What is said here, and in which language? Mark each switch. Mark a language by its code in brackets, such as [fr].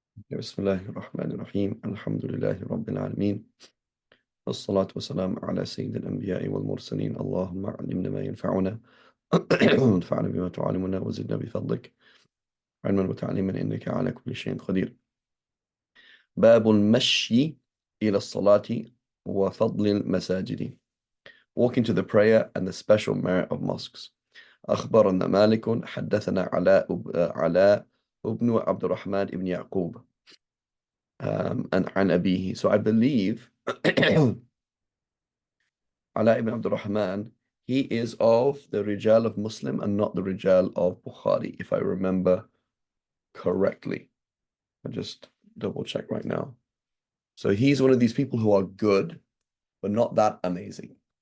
[ar] بسم الله الرحمن الرحيم الحمد لله رب العالمين والصلاة والسلام على سيد الأنبياء والمرسلين اللهم علمنا ما ينفعنا وانفعنا بما تعلمنا وزدنا بفضلك علما وتعليما إنك على كل شيء قدير. باب المشي إلى الصلاة وفضل المساجد. [en] Walking to the prayer and the special merit of mosques. [ar] أخبرنا مالك حدثنا علاء ابن عبد الرحمن ابن يعقوب and عن أبيه. [en] So I believe Ala ibn Abdul Rahman, he is of the Rijal of Muslim and not the Rijal of Bukhari, if I remember correctly. I'll just double check right now. So he's one of these people who are good, but not that amazing.